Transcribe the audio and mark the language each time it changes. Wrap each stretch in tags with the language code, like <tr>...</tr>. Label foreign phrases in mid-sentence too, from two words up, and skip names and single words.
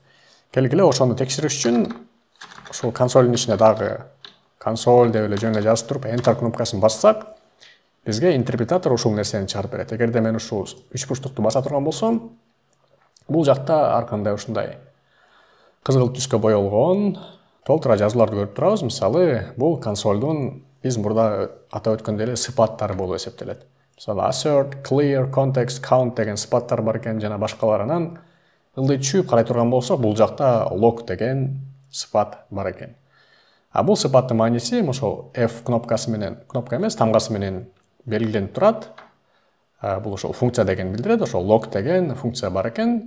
<ky>Келгиле ошону текшериш үчүн ушул консолдун ичине дагы консоль деп эле жөн эле жазып туруп enter кнопкасын бассак, бизге интерпретатор ушул нерсени чыгарып берет. Эгерде мен ушул 3 бурчтукту баса турган болсом, бул жакта ар кандай ушундай кызгыл түскө боелгон толтура жазууларды көрүп турабыз. Мисалы, бул консолдун биз мурда атап өткөндөй эле сыпаттары болуп эсептелет. Мисалы,</ky> <en>assert, clear, context, count</en> <ky>деген сыпаттар бар экен, жана башкаларынан ылдый түшүп карай турган болсок, бул жакта log деген сыпат бар экен. Бул сыпаттын мааниси ошол F кнопкасы менен, кнопка эмес, тамгасы менен белгиленип турат. Бул ошол функция деген билдирет, ошол log деген функция бар экен.</ky>